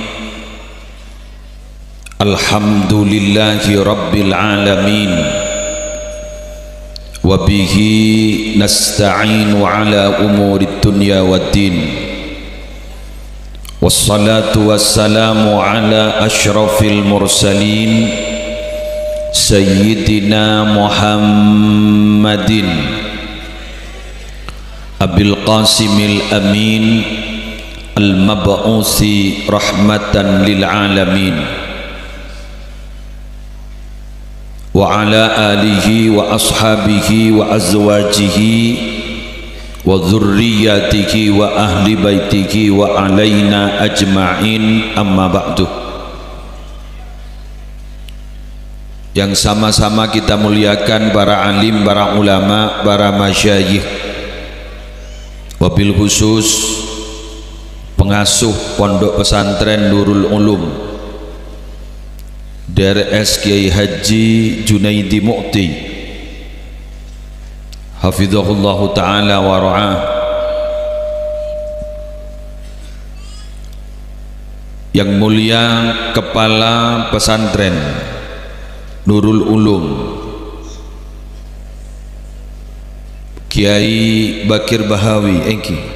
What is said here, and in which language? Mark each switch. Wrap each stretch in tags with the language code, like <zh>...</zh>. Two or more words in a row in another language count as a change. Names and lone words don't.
<ar>الحمد لله رب العالمين وبه نستعين على أمور الدنيا والدين والصلاة والسلام على أشرف المرسلين سيدنا محمد أبي القاسم الأمين المبعوث رحمة للعالمين وعلى آله وأصحابه وأزواجه وذرياته وأهل بيته وعلينا أجمعين، أما بعد.</ar> <id>Yang sama-sama kita muliakan para alim, para ulama, para masyayikh,</id> <ar>وبالخصوص</ar> <id>pengasuh pondok pesantren Nurul Ulum DRS Kiai Haji Junaidi Mu'ti</id> <ar>حفظه الله تعالى ورعاه,</ar> <id>yang mulia kepala pesantren Nurul Ulum Kiai Bakir Bahawi Engki</id>